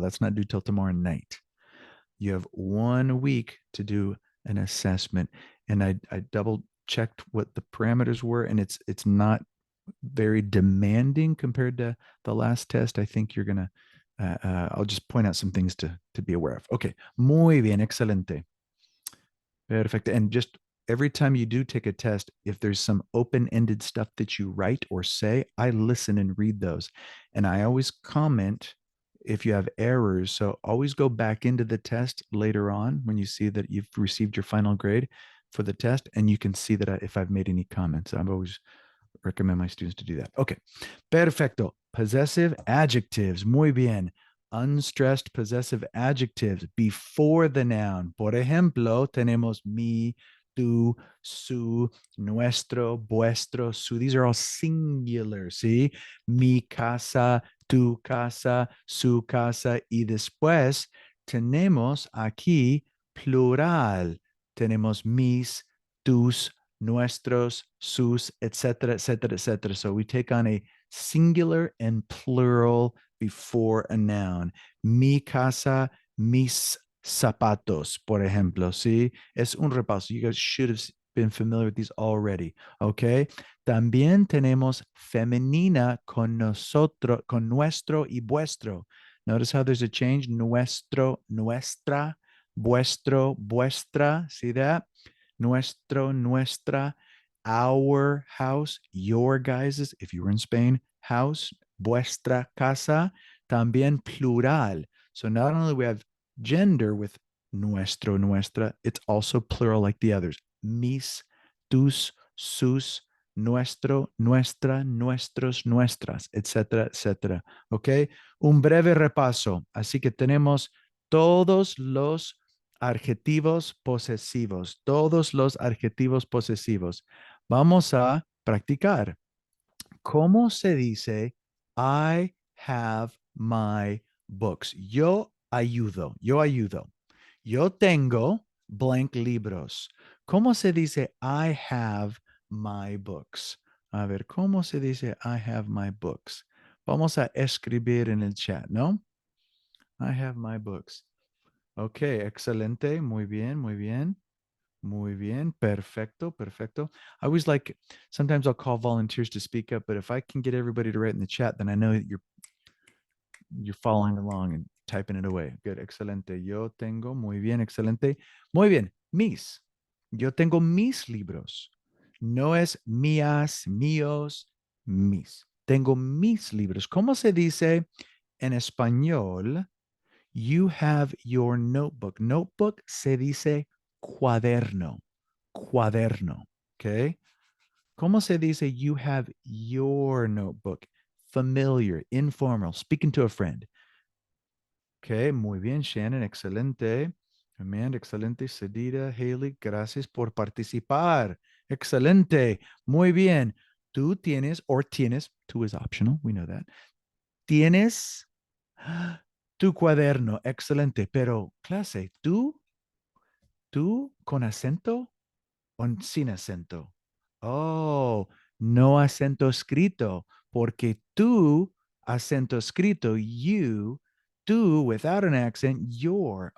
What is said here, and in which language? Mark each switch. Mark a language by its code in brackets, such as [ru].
[en] That's not due till tomorrow night. You have 1 week to do an assessment. And I double checked what the parameters were, and it's not very demanding compared to the last test. I think you're gonna I'll just point out some things to be aware of. [es] Okay, muy bien, excelente. [en] Perfect. And just every time you do take a test, if there's some open-ended stuff that you write or say, I listen and read those. And I always comment if you have errors. So always go back into the test later on when you see that you've received your final grade for the test, and you can see that if I've made any comments. I've always recommend my students to do that. Okay. Perfecto. Possessive adjectives. Muy bien. Unstressed possessive adjectives before the noun. [es] Por ejemplo, tenemos mi, tu, su, nuestro, vuestro, su. [en] These are all singular, [es] ¿sí? Mi casa, tu casa, su casa. Y después tenemos aquí plural. Tenemos mis, tus, nuestros, sus, etc., etc., etc. [en] So we take on a singular and plural before a noun. [es] Mi casa, mis zapatos, por ejemplo. ¿Sí? Es un repaso. [en] You guys should have been familiar with these already. Okay. [es] También tenemos femenina con nosotros, con nuestro y vuestro. [en] Notice how there's a change. [es] Nuestro, nuestra, vuestro, vuestra. [en] See that? Nuestro, nuestra, our house, your guys's, if you were in Spain, house, [es] vuestra casa, también plural. [en] So not only we have gender with nuestro, nuestra, it's also plural like the others. [es] Mis, tus, sus, nuestro, nuestra, nuestros, nuestras, etcétera, etcétera. ¿Ok? Un breve repaso. Así que tenemos todos los adjetivos posesivos, todos los adjetivos posesivos. Vamos a practicar. ¿Cómo se dice [en] I have my books? [es] Yo ayudo, yo ayudo. Yo tengo blank libros. ¿Cómo se dice [en] I have my books? [es] A ver, ¿cómo se dice [en] I have my books? [es] Vamos a escribir en el chat, ¿no? [en] I have my books. Ok, excelente. [es] Muy bien, muy bien. Muy bien. Perfecto, perfecto. [en] I always like, sometimes I'll call volunteers to speak up, but if I can get everybody to write in the chat, then I know that you're following along and typing it away. Good, excelente. [es] Yo tengo, muy bien, excelente. Muy bien, mis. Yo tengo mis libros. No es mías, míos, mis. Tengo mis libros. ¿Cómo se dice en español? [en] You have your notebook. [es] Notebook se dice cuaderno. Cuaderno. Okay. ¿Cómo se dice [en] you have your notebook? Familiar, informal, speaking to a friend. [es] Okay, muy bien, Shannon, excelente. Amanda, excelente. Sedita, Haley, gracias por participar. Excelente. Muy bien. [en] Tú tienes, or tienes, tú is optional, we know that. [es] Tienes tu cuaderno, excelente. Pero, clase, tú con acento o sin acento. Oh, No acento escrito, porque tú, acento escrito, you, tú, [en] without an accent, [es] your.